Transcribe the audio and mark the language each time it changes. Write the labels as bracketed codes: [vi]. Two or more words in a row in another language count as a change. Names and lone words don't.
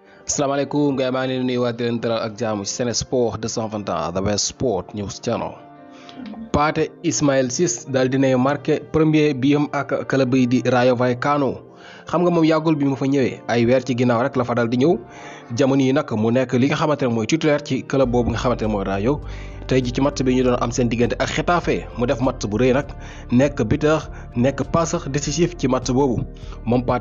[wo] Assalamualaikum gars yi maa ngi leen di nuyuwaat di leen dalal ak jaamu ci Sen Sport 221 [en] the best sport news channel. [wo] Pathé Ismaïla Ciss daal dinay marqué premier biyam ak club bi di Rayo Vallecano. Xam nga moom yàggul bi mu fa ñëwee ay weer ci ginnaaw rek la fa dal di ñëw jamono yi nag mu nekk li nga xamante ne mooy titulaire ci club boobu nga xamante ne mooy Rayo. tey ji ci match bi ñu doon am seen diggante ak Getafe mu def match bu rëy nag nekk buteur nekk [fr] passeur décisif [wo] ci match boobu moom Pathé